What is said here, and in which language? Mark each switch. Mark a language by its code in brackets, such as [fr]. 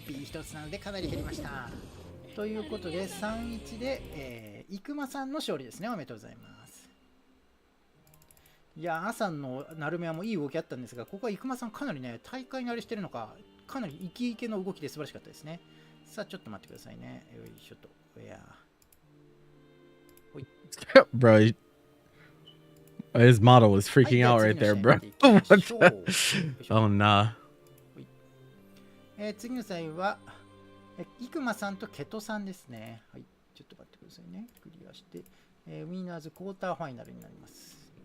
[ja] BP 一つなのでかなり減りました。ということで 3-1 で、生間さんの勝利ですね。おめでとうございます。いやー、アさんのナルメアもいい動きあったんですが、ここは生間さんかなりね、大会慣れしてるのか、かなりイケイケの動きで素晴らしかったですね。さあ、ちょっと待ってくださいね。よいしょと。いやー。 [en] Bro, his model was freaking out right there, bro. What the? Oh, nah. [ja] 次の際は、生間さんとケトさんですね。はい。ちょっと待ってくださいね。クリアして、ウィナーズクォーターファイナルになります。